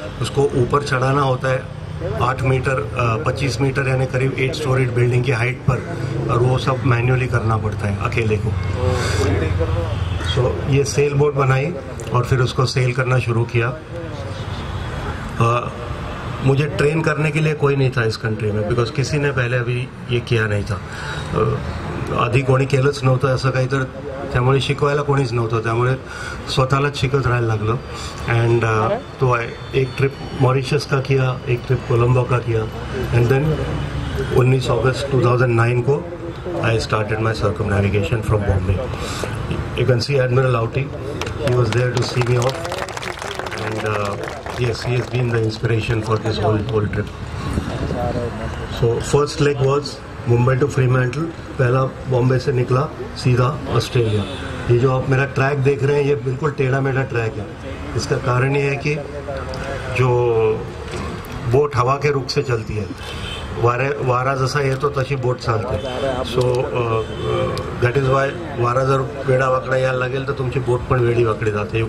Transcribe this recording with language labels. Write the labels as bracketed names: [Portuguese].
[Hindi] उसको ऊपर चढ़ाना होता है 8 मीटर 25 मीटर यानी करीब 8 स्टोरीड बिल्डिंग की हाइट पर, और वो सब मैन्युअली करना पड़ता है अकेले को. सो ये सेल बोट बनाई और फिर उसको सेल करना शुरू किया. मुझे ट्रेन करने के लिए कोई नहीं था इस कंट्री में, बिकॉज किसी ने पहले अभी ये किया नहीं था. [Marathi] आधी कोणी केलंच नव्हतं असं काही, तर त्यामुळे शिकवायला कोणीच नव्हतं, त्यामुळे स्वतःलाच शिकत राहायला लागलं. [Hindi] एंड तो एक ट्रिप मॉरिशस का किया, एक ट्रिप कोलंबो का किया, एंड देन 19 अगस्त 2009 को [English] I started my circumnavigation from Bombay. You can see admiral Awati, he was there to see me off, and yes, he has been the inspiration for this whole trip. So first leg was Mumbai to Fremantle. [Hindi] पहला बॉम्बे से निकला सीधा Australia. ये जो आप मेरा track देख रहे हैं ये बिल्कुल टेढ़ा मेढ़ा ट्रैक है. इसका कारण ये है कि जो बोट हवा के रुख से चलती है, [Marathi] वारा जसा येतो तशी बोट चालते. [English] so that is why [Marathi] वारा जर वेडा वाकडा यायला लागेल तर तुमची बोट पण वेडी वाकडी जाते.